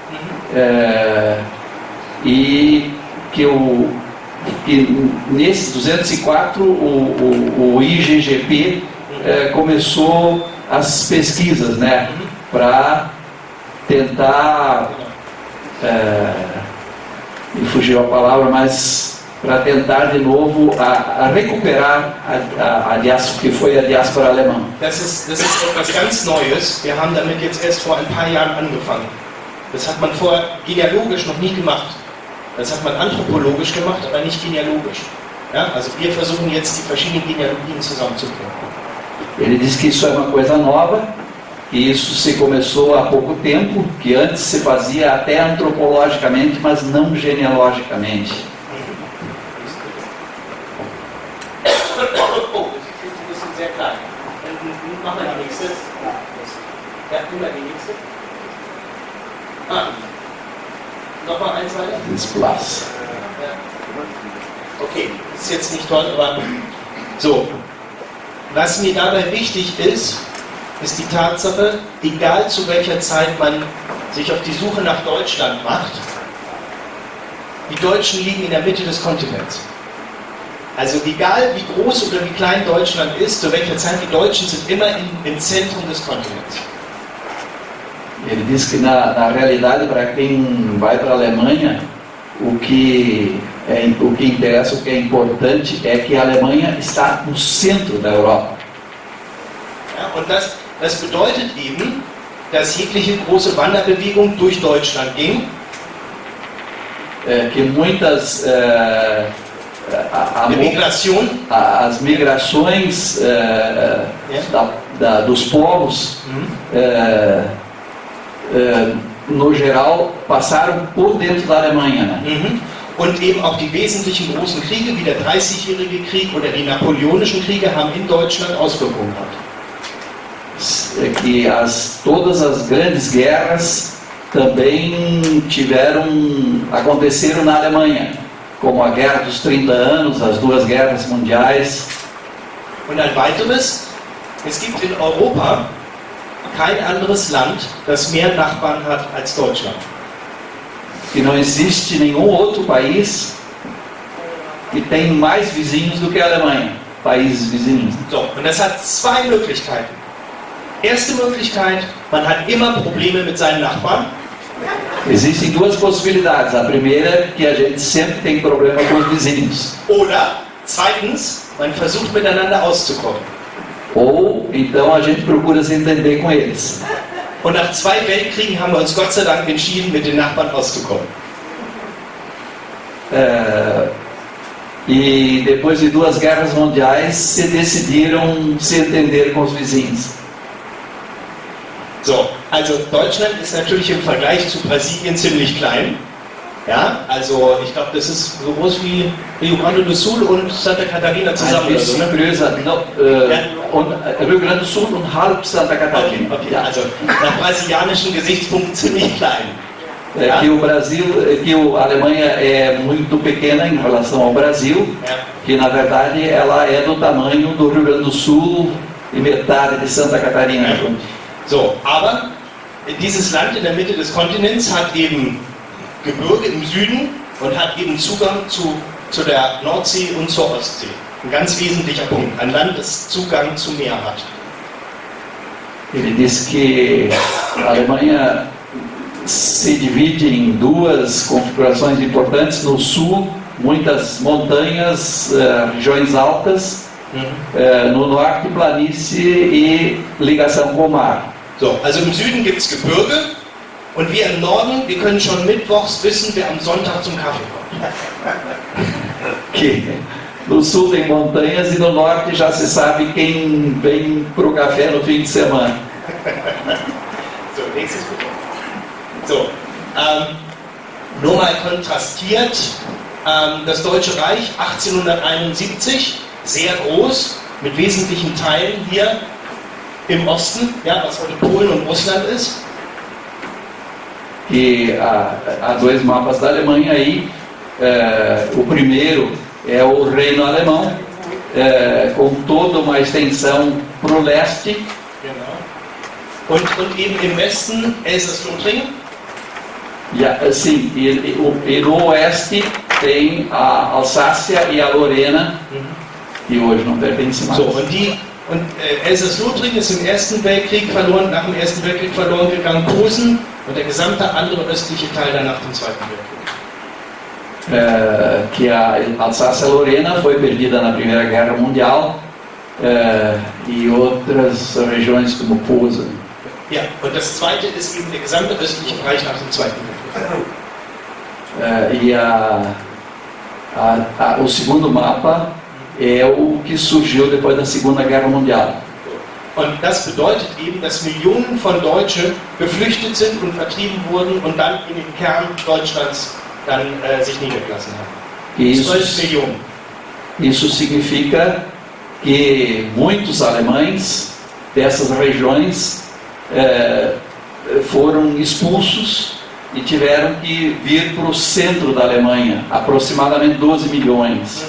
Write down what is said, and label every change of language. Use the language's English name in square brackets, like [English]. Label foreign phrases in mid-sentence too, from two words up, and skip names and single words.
[Portuguese] E que nesses 204 o IGGP começou as pesquisas, né, para tentar, me fugiu a palavra, mas para tentar de novo a recuperar a diáspora, que foi a diáspora alemã. [German] Das ist etwas ganz Neues. Wir haben damit jetzt erst vor ein paar Jahren angefangen. Das hat man vorher genealogisch noch nie gemacht. Das hat man anthropologisch gemacht, aber nicht genealogisch. Ja, also wir versuchen jetzt die verschiedenen Genealogien zusammenzubringen. [Portuguese] Ele disse que isso é uma coisa nova, e isso se começou há pouco tempo, que antes se fazia até antropologicamente, mas não genealogicamente. [German] Oh, das ist ein bisschen sehr klein. Mach mal die nächste. Ja, nimm mal die nächste. Nochmal eins weiter. [Portuguese] Esse plus. [German] Okay, ist jetzt nicht toll, aber so. Was mir dabei wichtig ist, ist die Tatsache, egal zu welcher Zeit man sich auf die Suche nach Deutschland macht, die Deutschen liegen in der Mitte des Kontinents. Also egal wie groß oder wie klein Deutschland ist, zu welcher Zeit, die Deutschen sind immer im Zentrum des Kontinents. [Portuguese] Ele diz que na realidade, para quem vai para a Alemanha, o que interessa, o que é importante é que a Alemanha está no centro da Europa. [German] Ja, und das bedeutet eben, dass jegliche große Wanderbewegung durch Deutschland ging. [Portuguese] Que muitas as migrações dos povos no geral passaram por dentro da Alemanha, né? [German] Und eben auch die wesentlichen großen Kriege, wie der 30-jährige Krieg oder die napoleonischen Kriege, haben in Deutschland Auswirkungen gehabt. [Portuguese] Que todas as grandes guerras também aconteceram na Alemanha, como a Guerra dos 30 anos, as duas guerras mundiais. [German] Und ein weiteres, es gibt in Europa kein anderes Land, das mehr Nachbarn hat als Deutschland. [Portuguese] Que não existe nenhum outro país que tem mais vizinhos do que a Alemanha, países vizinhos. [German] So, und das hat zwei Möglichkeiten. Erste Möglichkeit, man hat immer Probleme mit seinen Nachbarn. [Portuguese] Existem duas possibilidades. A primeira é que a gente sempre tem problema com os vizinhos. [German] Oder zweitens, man versucht miteinander auszukommen. [Portuguese] Ou então a gente procura se entender com eles. [German] Und nach 2 Weltkriegen haben wir uns Gott sei Dank entschieden, mit den Nachbarn auszukommen. [Portuguese] E depois de 2 guerras mundiais, se decidiram se entender com os vizinhos. [German] So, also Deutschland ist natürlich im Vergleich zu Brasilien ziemlich klein. Ja, also ich glaube, das ist so groß wie Rio Grande do Sul und Santa Catarina zusammen. Also, ne? Rio Grande do Sul und halb Santa Catarina. Okay, also nach brasilianischen Gesichtspunkten ziemlich klein. Ja? [Portuguese] Que a Alemanha é muito pequena em relação ao Brasil, que na verdade ela é do tamanho do Rio Grande do Sul e metade de Santa Catarina. [German] So, aber dieses Land in der Mitte des Kontinents hat eben Gebirge im Süden und hat eben Zugang zu der Nordsee und zur Ostsee. Ein ganz wesentlicher Punkt. Ein Land, das Zugang zum Meer hat. [Portuguese] Ele disse que a Alemanha se divide em 2 configurações importantes. No sul, muitas montanhas, regiões altas. No norte, planície e ligação com o mar. [German] So, also im Süden gibt es Gebirge und wir im Norden, wir können schon mittwochs wissen, wer am Sonntag zum Kaffee kommt. [Portuguese] Que no sul tem montanhas e no norte já se sabe quem vem para o café no fim de semana. [German] nächstes Foto. So, nur mal kontrastiert, das Deutsche Reich 1871, sehr groß, mit wesentlichen Teilen hier im Osten, ja, was heute Polen und Russland ist. [Portuguese] E há dois mapas da Alemanha aí. O primeiro é o Reino Alemão, com toda uma extensão para o leste. [German] Genau. Und eben im Westen Elsass-Lothringen. [Portuguese] Sim, e no oeste tem a Alsácia e a Lorena, que hoje não pertence mais. [German] So, und Elsass-Lothringen ist im Ersten Weltkrieg verloren, nach dem Ersten Weltkrieg verloren gegangen, Posen und der gesamte andere östliche Teil dann nach dem Zweiten Weltkrieg. [Portuguese] Que a Alsácia-Lorena foi perdida na Primeira Guerra Mundial, e outras regiões como Posen. [German] Ja, und das zweite ist eben der gesamte östliche Bereich nach dem Zweiten Weltkrieg. [Portuguese] O segundo mapa é o que surgiu depois da Segunda Guerra Mundial. [German] Und das bedeutet eben, dass Millionen von Deutschen geflüchtet sind und vertrieben wurden und dann in den Kern Deutschlands dann sich niedergelassen haben. 12 Millionen. [Portuguese] Isso significa que muitos alemães dessas regiões foram expulsos e tiveram que vir para o centro da Alemanha, aproximadamente 12 milhões.